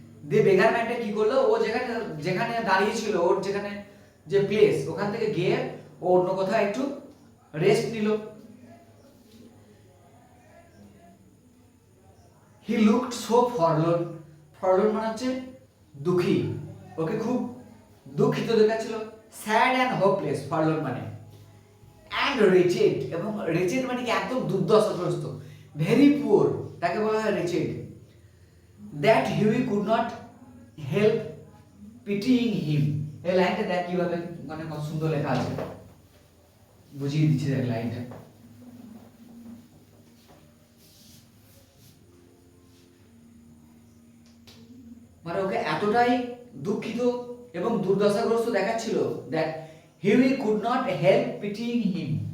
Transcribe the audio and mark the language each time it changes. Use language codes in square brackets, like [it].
[bn] the beggar ম্যানটা কি করলো, ও যেখানে যেখানে দাঁড়িয়ে ছিল, ওর যেখানে যে প্লেস, ওখান থেকে গিয়ে ও অন্য কোথাও একটু রেস্ট নিল। [en] he looked so forlorn, [bn] forlorn মানে হচ্ছে দুঃখী, ওকে খুব দুঃখিত দেখাচ্ছিল। [en] sad and hopeless, forlorn মানে, and wretched, এবং wretched [bn] মানে কি একদম দুর্দশাগ্রস্ত, [en] Very poor, তাকে বলা হয় wretched, that Huey could not help pitying him। [bn] এই লাইনটা দেখ কিভাবে, মানে কত সুন্দর লেখা আছে, বুঝিয়ে দিচ্ছি দেখ লাইনটা। মানে ওকে এতটাই দুঃখিত এবং দুর্দশাগ্রস্ত দেখাচ্ছিল [en] that Huey could not help pitying him।